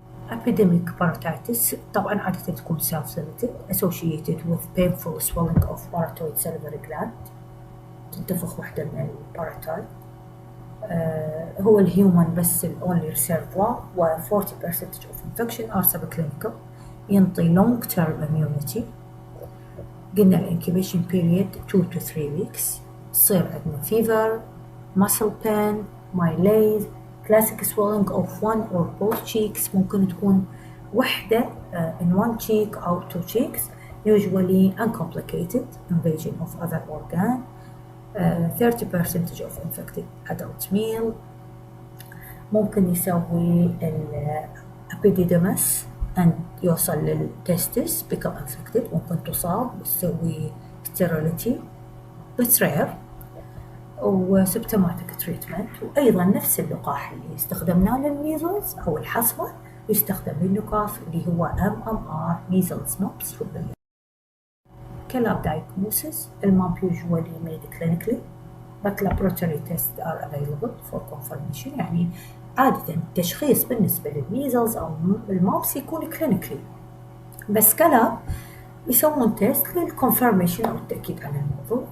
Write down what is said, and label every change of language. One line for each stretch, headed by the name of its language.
English: Epidemic parotitis
Arabic: طبعا عادة تكون
English: self-limited associated with painful swelling of parotoid salivary gland،
Arabic: تنتفخ واحدة من الباروتايد.
English: هو الهيومن بس only reservoir و 40% of infection are subclinical،
Arabic: ينطي
English: long term immunity. قلنا الانكيبيشن period 2 to 3 weeks.
Arabic: تصير عندنا
English: fever, muscle pain, malaise, classic swelling of one or both cheeks،
Arabic: ممكن تكون وحدة
English: in one cheek أو two cheeks، usually uncomplicated invasion of other organ. 30% of infected adult male.
Arabic: ممكن يسوي
English: epididymis and يوصل للتستس become infected،
Arabic: ممكن تصاب وتسوي
English: sterility but rare. و symptomatic treatment.
Arabic: وأيضا نفس اللقاح اللي استخدمناه للميزلز أو الحصبة يستخدم لللقاح اللي هو MMR measles mumps rubella. كلاب diagnosis. المامب
English: usually made clinically but laboratory tests are available for confirmation،
Arabic: يعني عادة التشخيص بالنسبة للميزلز أو المامبس يكون clinically، بس كلاب يسوون تيست للconfirmation أو التأكيد على الموضوع.